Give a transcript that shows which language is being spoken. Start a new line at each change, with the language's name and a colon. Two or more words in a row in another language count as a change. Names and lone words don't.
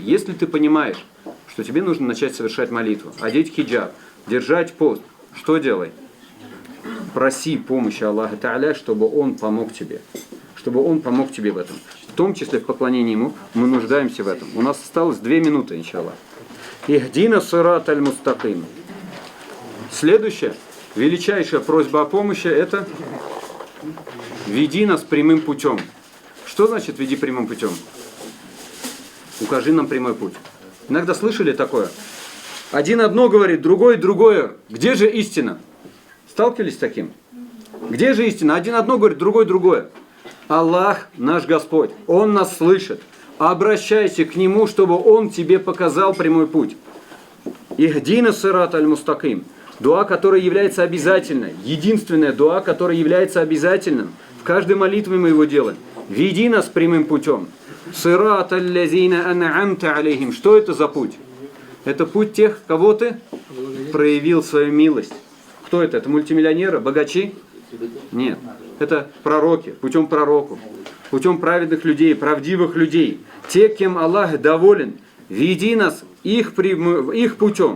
Russian: Если ты понимаешь, что тебе нужно начать совершать молитву, одеть хиджаб, держать пост, что делай? Проси помощи Аллаха Та'аля, чтобы Он помог тебе. Чтобы Он помог тебе в этом. В том числе в поклонении Ему мы нуждаемся в этом. У нас осталось 2 минуты, иншаллах.
Arabic: اهدنا الصراط المستقيم.
Russian: Следующая, величайшая просьба о помощи, это веди нас прямым путем. Что значит веди прямым путем? Укажи нам прямой путь. Иногда слышали такое? Один одно говорит, другой другое. Где же истина? Сталкивались с таким? Где же истина? Один одно говорит, другой другое. Аллах наш Господь, Он нас слышит. Обращайся к Нему, чтобы Он тебе показал прямой путь.
Arabic: اهدنا الصراط المستقيم.
Russian: Дуа, которая является обязательной. Единственная дуа, которая является обязательным. В каждой молитве мы его делаем. Веди нас прямым путем.
Arabic: صراط الذين أنعمت عليهم.
Russian: Что это за путь? Это путь тех, кого ты проявил свою милость. Кто это? Это мультимиллионеры, богачи? Нет. Это пророки, путем пророков, путем праведных людей, правдивых людей. Те, кем Аллах доволен, веди нас их путем.